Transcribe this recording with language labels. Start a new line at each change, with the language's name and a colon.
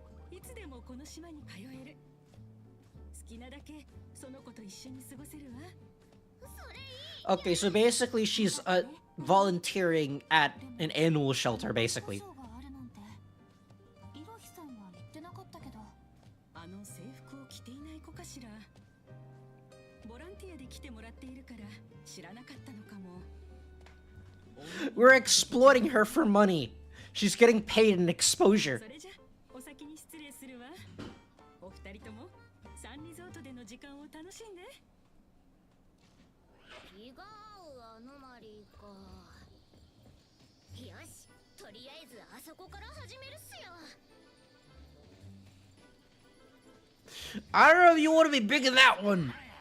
Japanese: いつでもこの島に通える。好きなだけその子と一緒に過ごせるわ。
English: Okay, so basically she's volunteering at an animal shelter, basically.
Japanese: あの制服を着ていない子かしら。ボランティアで来てもらっているから知らなかったのかも。
English: We're exploiting her for money. She's getting paid in exposure.
Japanese: それじゃお先に失礼するわ。お二人ともサンリゾートでの時間を楽しんで。気が合うアノマリーか。よし、とりあえずあそこから始めるっすよ。
English: I don't know if you want to be big in that one.